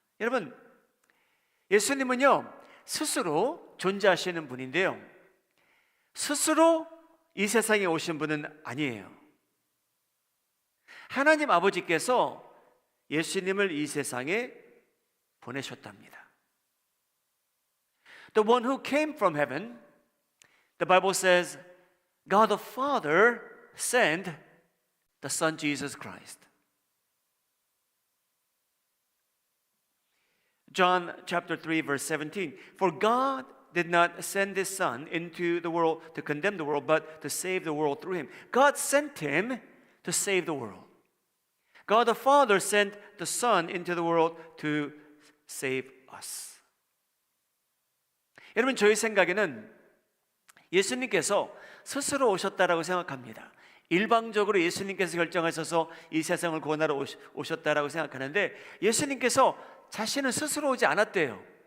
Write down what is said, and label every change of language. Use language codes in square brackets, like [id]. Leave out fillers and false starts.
[ko] 여러분, 예수님은요 스스로 존재하시는 분인데요, 스스로 이 세상에 오신 분은 아니에요. 하나님 아버지께서 예수님을 이 세상에 보내셨답니다. [en] The one who came from heaven, the Bible says, God the Father sent the Son Jesus Christ. John chapter 3 verse 17, For God did not send His Son into the world to condemn the world, but to save the world through Him. God sent Him to save the world. God the Father sent the Son into the world to save us. [ko] 여러분, 저희 생각에는 예수님께서 스스로 오셨다라고 생각합니다. 일방적으로 예수님께서 결정하셔서 이 세상을 구원하러 오셨다라고 생각하는데, 예수님께서 자신은 스스로 오지 않았대요.